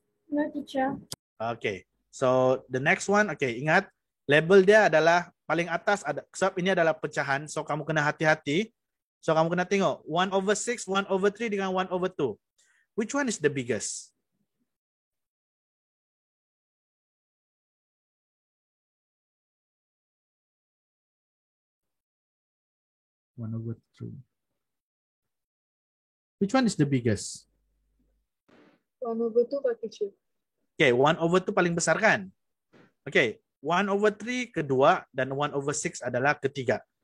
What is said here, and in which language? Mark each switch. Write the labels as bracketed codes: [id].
[en] No, teacher. [ms] Oke, [en] so the next one, [ms] oke, ingat label dia adalah paling atas ada, sebab ini adalah pecahan, so kamu kena hati-hati. So kamu kena tengok 1/6, 1/3 dengan 1/2. [en] Which one is the biggest? Which one is the biggest? 1/2 Pak teacher. [ms] Okay, 1/2 paling besar kan? Okay, 1/3 kedua dan 1/6 adalah ketiga.